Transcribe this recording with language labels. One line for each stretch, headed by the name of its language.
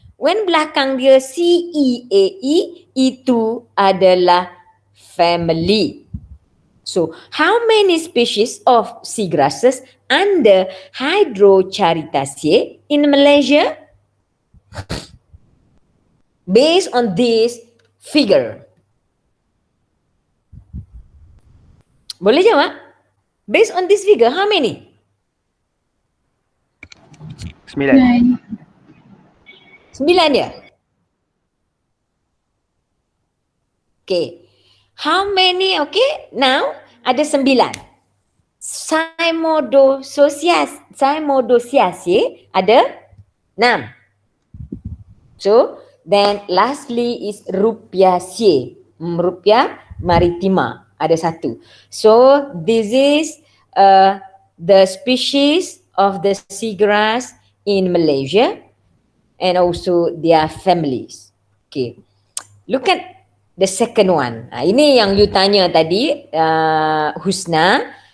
Malay: When belakang dia CEAE, itu adalah family.
English: So, how many species of seagrasses under Hydrocharitacea in Malaysia? Based on this figure. Boleh jawab? Based on this figure, how many? 9.
Malay: 9 dia?
English: Okay. How many? Okay. Now, ada 9.
Malay: Cymodocyaceae ada 6.
English: So, then lastly is Rupiaceae.
Malay: Rupia maritima ada 1.
English: So, this is the species of the seagrass in Malaysia and also their families. Okay. Look at the second one.
Malay: Ini yang you tanya tadi, Husna.